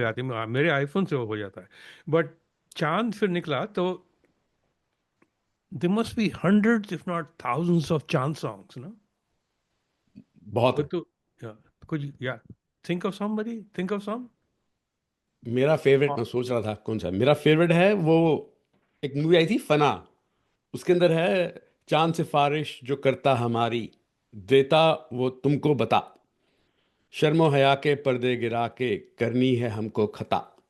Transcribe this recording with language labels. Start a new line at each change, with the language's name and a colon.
Hindi: जाती है मेरे आईफोन से हो जाता है बट चांद फिर निकला तो
English: there must be hundreds if not thousands of chant songs no
Hindi: बहुत वो है।
English: तो yeah, could you yeah think of some
Hindi: मेरा फेवरेट, मैं सोच रहा था कौन सा मेरा फेवरेट है, वो एक मूवी आई थी फना, उसके अंदर है चांद सिफारिश जो करता हमारी, देता वो तुमको बता, शर्मो हया के पर्दे गिरा के करनी है हमको खता।